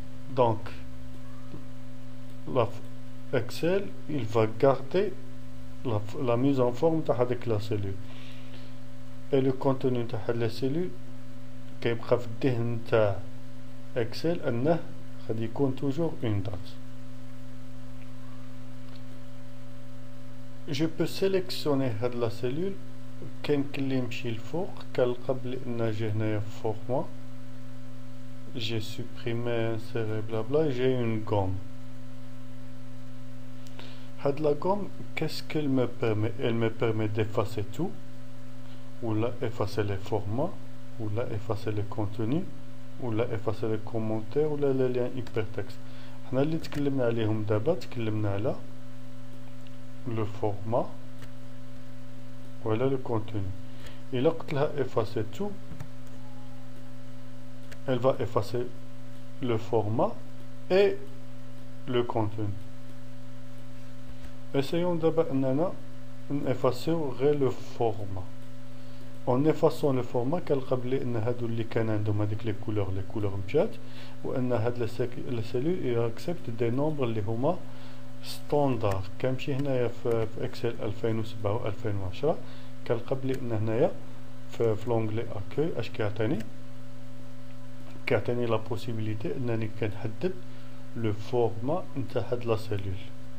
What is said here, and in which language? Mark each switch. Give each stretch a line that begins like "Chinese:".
French: Donc Excel il va garder la mise en forme de la cellule et le contenu de la cellule
Arabic: كيبقى في الذهن تاع Excel أنه غادي يكون
French: toujours une date. Je peux sélectionner la cellule
Arabic: كاين كلي يمشي الفوق كالقبل ان جي هنايا format.
French: J'ai supprimé, inséré, blabla, j'ai une gomme. La gomme, qu'est-ce qu'elle me permet? Elle me permet d'effacer tout, ou là effacer les formats, ou là effacer les contenus, ou là effacer les commentaires, ou là les liens hypertextes.
Arabic: حنا اللي تكلمنا عليهم دابا تكلمنا على
French: le format voilà le contenu. Et là quand elle a effacé tout, elle va effacer le format et le contenu. Essayons d'abord d'effacer le format. En effaçant le format
Arabic: كنلقى ان هادو اللي كان عندهم هذيك
French: les couleurs
Arabic: مشات وان هاد
French: la cellule il accepte des nombres
Arabic: اللي هما ستاندار. كنمشي هنايا في اكسل 2007 و 2010 كنلقى بلي ان هنايا في لونغلي اكوي اش كيعطيني لا بوسيبيليتي انني كنحدد لو فورما نتاع هاد لا سيلول.